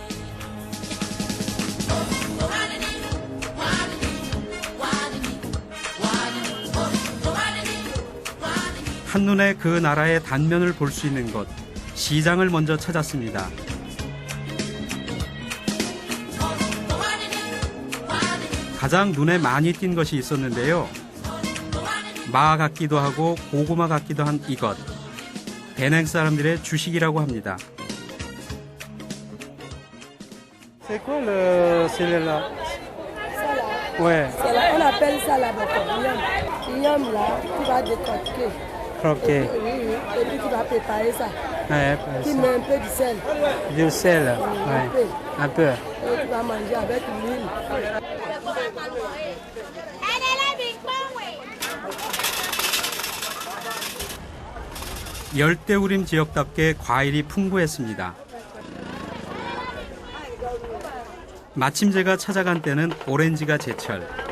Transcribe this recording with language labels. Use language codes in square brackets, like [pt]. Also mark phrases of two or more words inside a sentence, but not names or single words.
[ko] 한눈에 그 나라의 단면을 볼 수 있는 곳, 시장을 먼저 찾았습니다. 가장 눈에 많이 띈 것이 있었는데요. 마 같기도 하고 고구마 같기도 한 이것. 베냉 사람들의 주식이라고 합니다. [fr] C'est quoi le celle-là? Ouais. On appelle ça la bocognam. Igname là, tu vas décortiquer. [ko] 그렇게. [fr] Et puis tu vas préparer ça. [ko] 네, [fr] Tu mets un peu de sel. du sel. Un peu. Un peu. Et tu vas manger avec l'huile. [ko] 열대우림 지역답게 과일이 풍부했습니다. 마침 제가 찾아간 때는 오렌지가 제철.